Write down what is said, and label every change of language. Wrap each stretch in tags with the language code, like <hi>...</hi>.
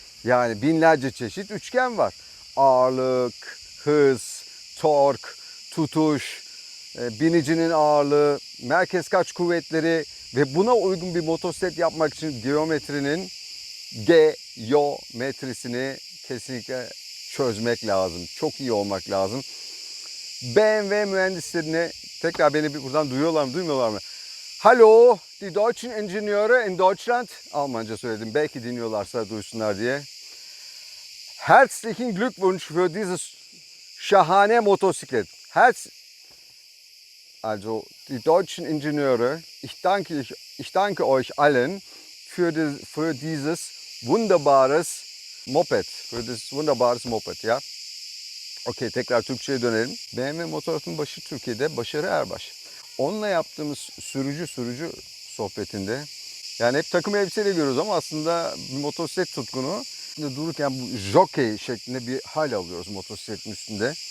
<tr>Yani binlerce çeşit üçgen var. Ağırlık, hız, tork, tutuş, binicinin ağırlığı, merkez kaç kuvvetleri ve buna uygun bir motosiklet yapmak için geometrisini kesinlikle çözmek lazım. Çok iyi olmak lazım. BMW mühendislerine tekrar beni buradan duyuyorlar mı, duymuyorlar mı?</tr> <de>Hallo, die deutschen Ingenieure in Deutschland.</de> <tr>Almanca söyledim. Belki dinliyorlarsa duysunlar diye.</tr> <de>Herzlichen Glückwunsch für dieses</de> <tr>şahane Motosiklet.</tr> <de>Also die deutschen Ingenieure, ich danke euch allen für dieses wunderbares Moped. Für dieses wunderbares Moped, ya.</de> <tr>Okey, tekrar Türkçe'ye dönelim. BMW Motorrad'ın başı Türkiye'de Başarı Erbaş. Onunla yaptığımız sürücü sohbetinde, yani hep takım elbiseyle görüyoruz ama aslında bir motosiklet tutkunu dururken bu jockey şeklinde bir hal alıyoruz motosikletin üstünde.</tr>